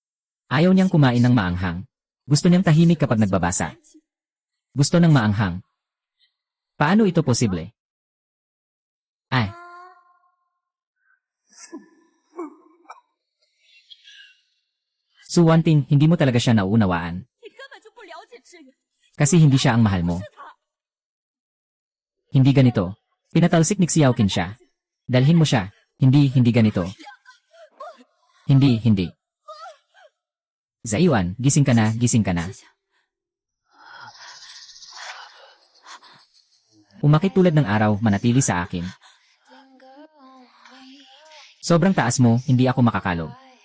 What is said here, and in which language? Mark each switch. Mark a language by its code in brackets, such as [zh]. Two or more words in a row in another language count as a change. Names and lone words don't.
[tl] Ayaw niyang kumain ng maanghang. Gusto niyang tahimik kapag nagbabasa. Gusto ng maanghang. Paano ito posible? Ay, Su Wanting, hindi mo talaga siya nauunawaan. [zh] 你根本就不了解志远， [tl] Kasi hindi siya ang mahal mo. [zh] 是他。 [tl] Hindi ganito. Pinatalsik ni Xiaoqin siya. Dalhin mo siya. Hindi ganito. Hindi. Zaiwan, gising ka na. [zh] 谢谢。 [tl] Umakit tulad ng araw, manatili sa akin. Sobrang taas mo, hindi ako makakalog.